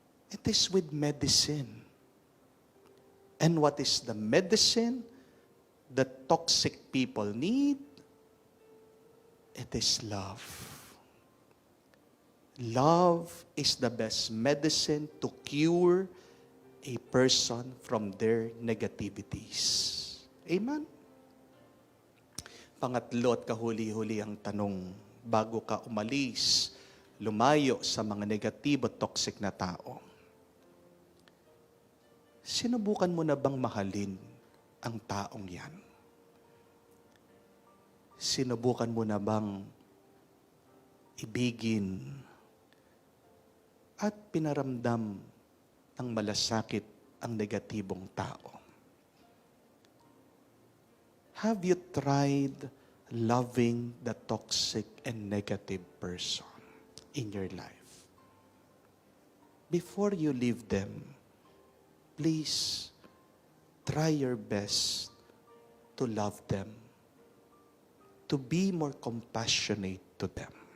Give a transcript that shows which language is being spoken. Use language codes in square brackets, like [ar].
[en] It is with medicine. And what is the medicine that toxic people need? It is love. Love is the best medicine to cure a person from their negativities. Amen? [tl] Pangatlo at kahuli-huli ang tanong, bago ka umalis, lumayo sa mga negatibo at toxic na tao, sinubukan mo na bang mahalin ang taong yan? Sinubukan mo na bang ibigin at pinaramdam ng malasakit ang negatibong tao? [en] Have you tried loving the toxic and negative person in your life? Before you leave them, please try your best to love them, to be more compassionate to them.